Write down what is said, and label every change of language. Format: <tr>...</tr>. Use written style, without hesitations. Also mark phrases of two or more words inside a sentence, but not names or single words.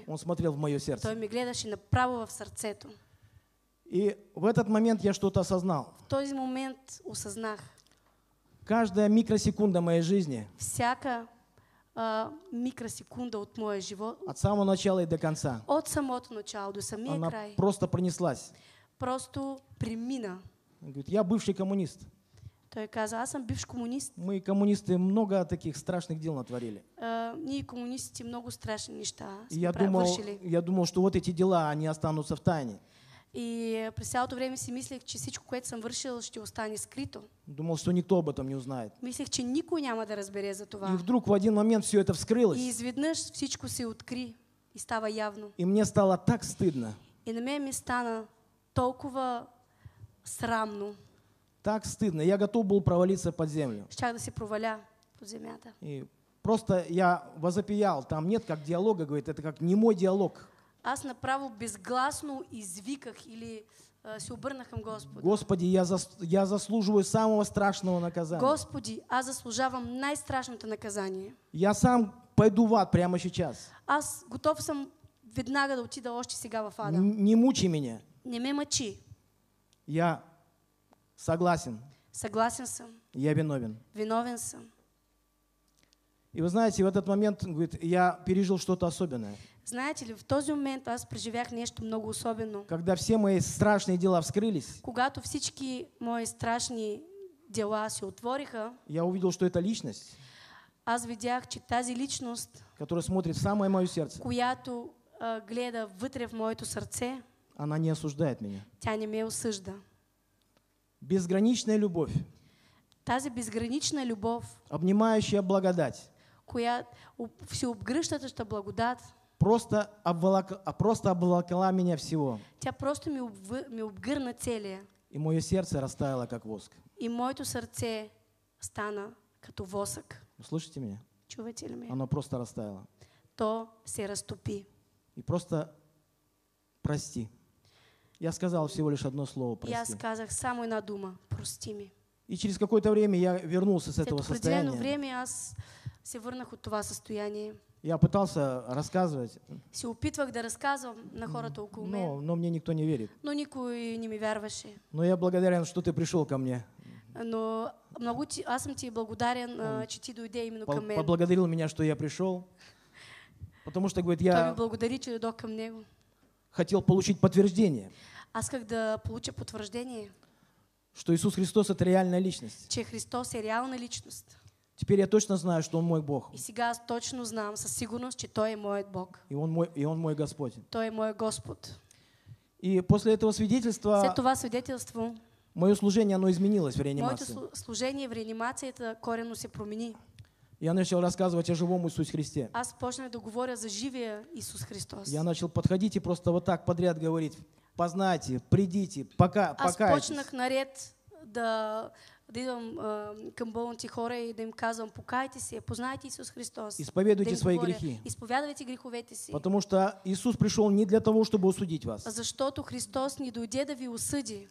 <ru>он смотрел в мое</ru> <bg>Той</bg> <ru>сердце.</ru> <bg>ме гледаше направо в сърцето.</bg> <ru>И в этот момент я что-то осознал.</ru> <bg>В този момент осъзнах.</bg> <ru>Каждая микросекунда моей жизни</ru> <bg>Всяка микросекунда от моя живот.</bg> <ru>От самого начала и до конца.</ru> <bg>От самото начало до самия</bg> <ru>Она</ru> <bg>край.</bg> <ru>просто пронеслась.</ru> <bg>Просто премина.</bg> <ru>Он говорит, я бывший коммунист.</ru> <bg>Той каза, аз съм бивш комунист.</bg> <ru>Мы, коммунисты, много таких страшных дел натворили.</ru> <bg>Ние комунистите много страшни неща</bg> <ru>И</ru> <bg>сме вършили.</bg> <ru>я думал, что вот эти дела, они останутся в тайне.</ru> <bg>И през цялото време си мислех, че всичко, което съм вършил, ще остане скрито.</bg> <ru>Думал, что никто об этом не узнает.</ru> <bg>Мислех, че никой няма да разбере за</bg> <ru>И</ru> <bg>това.</bg> <ru>вдруг в один момент все это</ru> <bg>И</bg> <ru>вскрылось.</ru> <bg>изведнъж всичко се откри и става явно.</bg> <ru>И мне стало так стыдно.</ru> <bg>И на мен ми стана толкова срамно.</bg> <ru>Так стыдно. Я готов был провалиться под землю.</ru> <bg>Щях да се проваля под земята.</bg> <ru>И просто я возопиял. Там нет как диалога, говорит, это как немой диалог.</ru> <bg>Аз направо безгласно извиках или се обърнах към Господа.</bg> <ru>Господи, я заслуживаю самого страшного наказания.</ru> <bg>Господи, аз заслужавам най-страшното наказание.</bg> <ru>Я сам пойду в ад прямо сейчас.</ru> <bg>Аз готов съм веднага да отида още сега в ада.</bg> <ru>Не мучи меня.</ru> <bg>Не ме мъчи.</bg> <ru>Я согласен.</ru> <bg>Съгласен съм.</bg> <ru>Я виновен.</ru> <bg>Виновен съм.</bg> <ru>И вы знаете, в этот момент, говорит, я пережил что-то особенное.</ru> <bg>Знаете ли, в този момент аз преживях нещо много особено.</bg> <ru>Когда все мои страшные дела вскрылись,</ru> <bg>Когато всички мои страшни дела се отвориха,</bg> <ru>я увидел, что это личность,</ru> <bg>аз видях, че тази личност,</bg> <ru>которая смотрит в самое мое сердце,</ru> <bg>която гледа вътре в моето сърце,</bg> <ru>она не осуждает меня.</ru> <bg>тя не ме осъжда.</bg> <ru>Безграничная любовь,</ru> <bg>Тази безгранична любов,</bg> <ru>обнимающая благодать,</ru> <bg>която всеобгръщаща благодат,</bg> <ru>просто обволокла меня всего.</ru> <bg>тя просто ми обгърна целия.</bg> <ru>И мое сердце растаяло, как воск.</ru> <bg>И моето сърце стана като восък.</bg> <ru>Вы слышите меня?</ru> <bg>Чувате ли ме?</bg> <ru>Оно просто растаяло.</ru> <bg>То се разтопи.</bg> <ru>И просто прости. Я сказал всего лишь одно слово</ru> <bg>И аз</bg> <ru>прости.</ru> <bg>казах само една дума. Прости ми.</bg> <ru>И через какое-то время я вернулся с</ru> <bg>След</bg> <ru>этого определено состояния.</ru> <bg>време аз се върнах от това състояние.</bg> <ru>Я пытался рассказывать,</ru> <bg>Се опитвах да разказвам на хората около мен,</bg> <ru>но мне никто не верит.</ru> <bg>но никой не ми вярваше.</bg> <ru>Но я благодарен, что ты пришел ко мне.</ru> <bg>Но аз съм ти благодарен, че ти дойде именно към мен.</bg> <ru>Поблагодарил меня, что я пришел. Потому что, говорит,</ru> <bg>Той ми</bg> <ru>я</ru> <bg>благодари, че дойдох към него.</bg> <ru>хотел получить подтверждение,</ru> <bg>Аз исках да получа потвърждение,</bg> <ru>что Иисус Христос — это реальная личность.</ru> <bg>че Христос е реална личност.</bg> <ru>Теперь я точно знаю, что Он мой Бог.</ru> <bg>И сега аз точно знам със сигурност, че Той е моят Бог.</bg> <ru>И Он мой Господь.</ru> <bg>Той е моят Господ.</bg> <ru>И после этого свидетельства</ru> <bg>След това свидетелство,</bg> <ru>мое служение, оно изменилось в</ru> <bg>моето</bg> <ru>реанимации.</ru> <bg>служение в реанимацията коренно се промени.</bg> <ru>Я начал рассказывать о живом Иисусе Христе.</ru> <bg>Аз почнах да говоря за живия Исус Христос.</bg> <ru>Я начал подходить и просто вот так подряд говорить: познайте, придите,</ru> <bg>Аз</bg> <ru>покайтесь.</ru> <bg>почнах наред да идвам към болните хора и да им казвам: покайте се, познайте Исус Христос.</bg> <ru>Исповедуйте</ru> <bg>Да им</bg> <ru>свои</ru> <bg>говоря,</bg> <ru>грехи.</ru> <bg>изповядвайте греховете си.</bg> <ru>Потому что Иисус пришел не для того, чтобы осудить вас.</ru> <bg>Защото Христос не дойде да ви осъди.</bg>